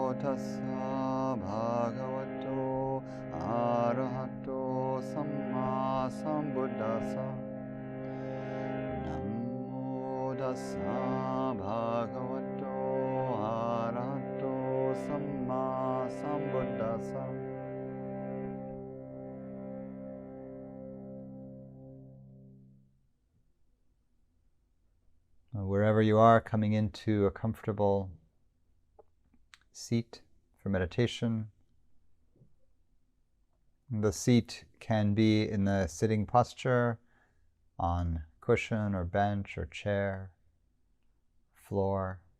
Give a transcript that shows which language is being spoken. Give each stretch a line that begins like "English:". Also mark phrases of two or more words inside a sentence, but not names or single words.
Pali: tassa bhagavato arahato sammāsambuddhasa. Namo tassa bhagavato arahato sammāsambuddhasa.
English: Wherever you are, coming into a comfortable seat for meditation. The seat can be in the sitting posture, on cushion or bench or chair, floor.